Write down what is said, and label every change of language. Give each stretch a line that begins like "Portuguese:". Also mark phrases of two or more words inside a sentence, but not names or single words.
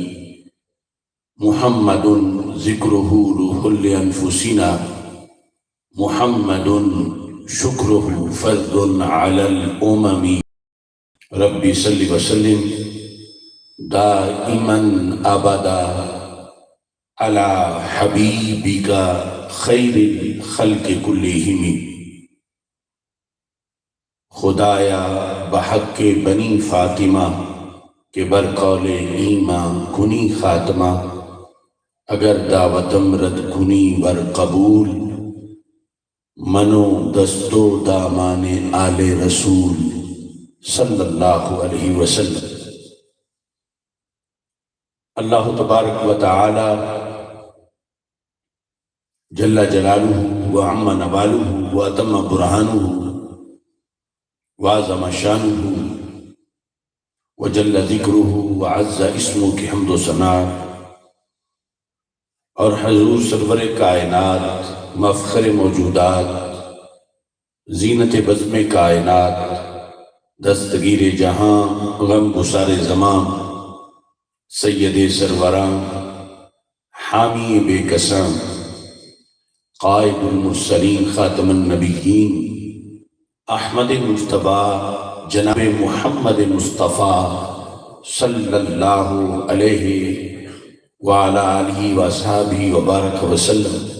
Arabic: محمد ذکرہ روح لانفسنا محمد شکرہ فرض علی الامم ربی صلی وسلم دائما ابدا علی حبیبک خیر الخلق کلہم
Persian: خدایا بحق بنی فاطمہ کے برقول ایمان کنی خاتمہ اگر دعوتم رد کنی ور قبول منو دستو دامان آل رسول
Arabic: صلی اللہ علیہ وسلم۔ اللہ تبارک و تعالی جل جلالہ وعم نوالہ واتم برہانہ وعظم شانہ وجل ذکرہ وعز اسمہ
Urdu: کی حمد و ثنا اور حضور سرور کائنات مفخر موجودات زینت بزم کائنات دستگیر جہاں غم گسار زمان سید سروران حامی بے کساں
Arabic: قائد المرسلین خاتم النبیین
Urdu: احمد مجتبی جناب محمد مصطفیٰ
Arabic: صلی اللہ علیہ وعلی آلہ وصحابہ وبارک وسلم